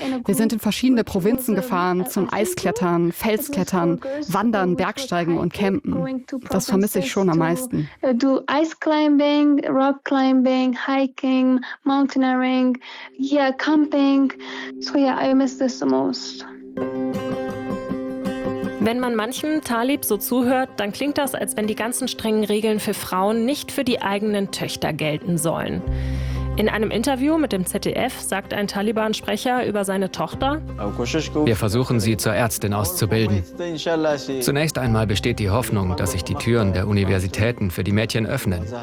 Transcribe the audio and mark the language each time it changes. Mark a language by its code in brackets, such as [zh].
[de] Wir sind in verschiedene Provinzen gefahren, zum Eisklettern, Felsklettern, Wandern, Bergsteigen und Campen. Das vermisse ich schon am meisten. [en] Do ice climbing, rock climbing, hiking, mountaineering. Yeah, camping. So yeah, I miss this the most. [de] Wenn man manchem Talib so zuhört, dann klingt das, als wenn die ganzen strengen Regeln für Frauen nicht für die eigenen Töchter gelten sollen. In einem Interview mit dem ZDF sagt ein Taliban-Sprecher über seine Tochter: Wir versuchen, sie zur Ärztin auszubilden. Zunächst einmal besteht die Hoffnung, dass sich die Türen der Universitäten für die Mädchen öffnen.